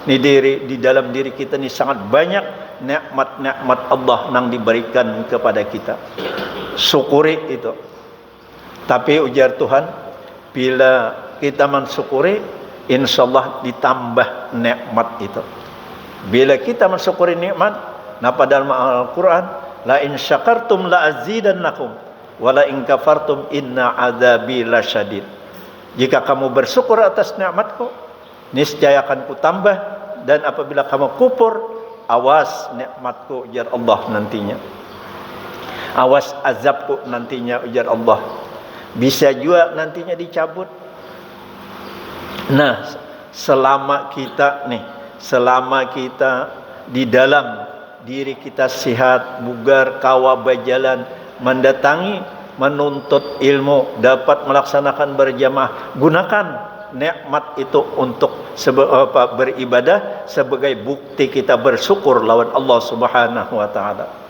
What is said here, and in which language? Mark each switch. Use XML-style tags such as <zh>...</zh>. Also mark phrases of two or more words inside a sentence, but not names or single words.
<id>Di dalam diri kita ni sangat banyak nikmat-nikmat Allah nang diberikan kepada kita. Syukuri itu. Tapi ujar Tuhan, bila kita mensyukuri, insyaallah ditambah nikmat itu. Bila kita mensyukuri nikmat, napa dalam Al-Quran,</id> <ar>لئن شكرتم لأزيدنكم ولئن كفرتم إن عذابي لشديد.</ar> <id>Jika kamu bersyukur atas nikmatku, niscaya akan kutambah, dan apabila kamu kufur, awas nikmatku ujar Allah nantinya. Awas azabku nantinya ujar Allah. Bisa juga nantinya dicabut. Nah, selama kita di dalam diri kita sehat, bugar, kawa, berjalan, mendatangi, menuntut ilmu, dapat melaksanakan berjamaah, gunakan nikmat itu untuk beribadah sebagai bukti kita bersyukur lawan Allah</id> <ar>سبحانه وتعالى.</ar>